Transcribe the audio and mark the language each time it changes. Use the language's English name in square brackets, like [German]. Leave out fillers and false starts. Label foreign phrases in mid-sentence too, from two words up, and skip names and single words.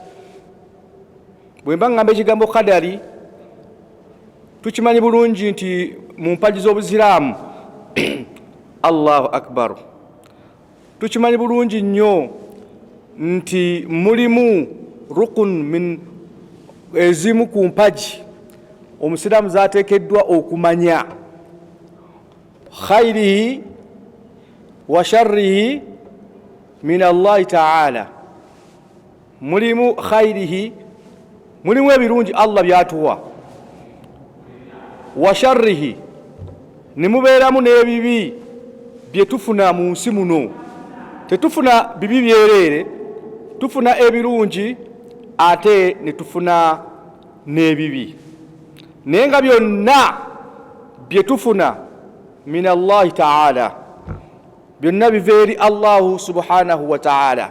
[Ganda] Bwe mba ngamba ekigambo qadari, tukimanyi bulungi nti mu mpagi z'obuziraamu [Arabic] Allahu akbar, [Ganda] tukimanyi bulungi nnyo nti mulimu [Arabic] rukun min [Ganda] ezimu ku mpagi omusiraamu zateekeddwa okumanya, [Arabic] khairihi wa sharrihi min Allahi ta'ala. [Ganda] Mulimu khairihi, mulimu ebirungi Allah byatuwa, [Arabic] wa sharrihi, [Ganda] nimubeeramu n'ebibi bye tufuna mu nsi muno. Tetufuna bibi byereere, tufuna ebirungi ate ne tufuna n'ebibi, naye nga byonna bye tufuna [Arabic] min Allahi ta'ala, [Ganda] byonna biva eri [Arabic] Allahu subhanahu wa ta'ala.